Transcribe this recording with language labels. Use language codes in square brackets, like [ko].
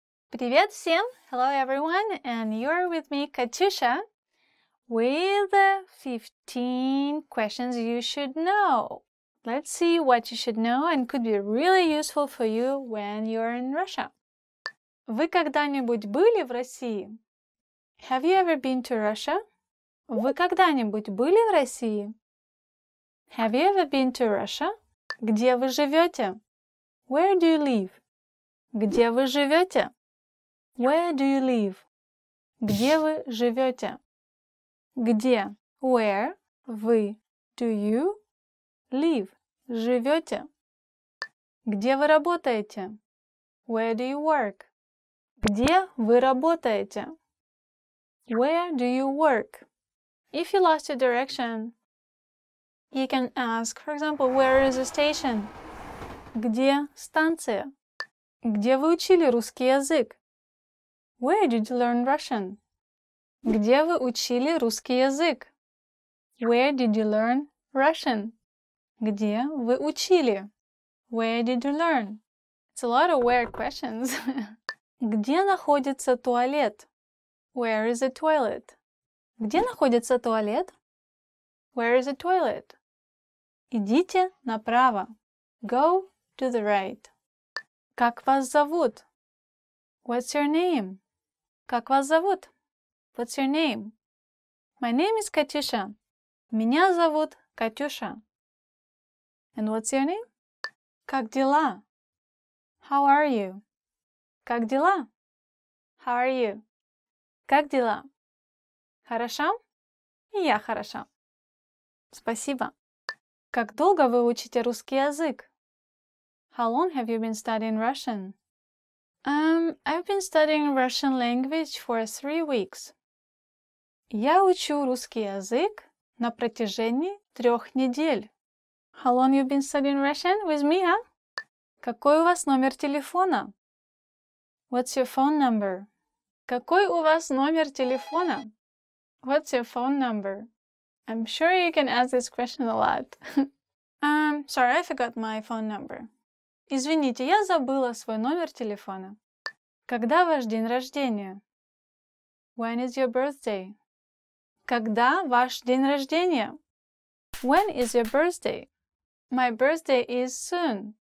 [ru] Привет всем! [en] Hello everyone, and you're with me, Katusha, with 15 questions you should know. Let's see what you should know and could be really useful for you when you're in Russia. [ru] Вы когда-нибудь были в России? [en] Have you ever been to Russia? [ru] Вы когда-нибудь были в России? [en] Have you ever been to Russia? [ru] Где вы живете? [en] Where do you live? [ru] Где вы живете? [en] Where do you live? [ru] Где вы живете? [en] Где? Where? Вы? Do you? Live? Живете? [ru] Где вы работаете? [en] Where do you work? [ru] Где вы работаете? [en] Where do you work? If you lost your direction, you can ask, for example, where is the station? [ru] Где станция? Где вы учили русский язык? [en] Where did you learn Russian? [ru] Где вы учили русский язык? [en] Where did you learn Russian? [ru] Где вы учили? [en] Where did you learn? It's a lot of where questions. [ru] Где находится туалет? [en] Where is the toilet? [ru] Где находится туалет? [en] Where is the toilet? [ru] Идите направо. [en] Go to the right. [ru] Как вас зовут? [en] What's your name? Как вас зовут? What's your name? My name is Katyusha. [ru] Меня зовут Катюша. [en] And what's your name? [ru] Как дела? [en] How are you? Как дела? How are you? Как дела? [ru] Хорошо? И я хороша. Спасибо. Как долго вы учите русский язык? [en] How long have you been studying Russian? I've been studying Russian language for 3 weeks. [ru] Я учу русский язык на протяжении 3 недель. [en] How long you been studying Russian with me, huh? [ru] Какой у вас номер телефона? [en] What's your phone number? [ru] Какой у вас номер телефона? [en] What's your phone number? I'm sure you can ask this question a lot. Sorry, I forgot my phone number. [ru] Извините, я забыла свой номер телефона. Когда ваш день рождения? [en] When is your birthday? [ru] Когда ваш день рождения? [en] When is your birthday? My birthday is soon.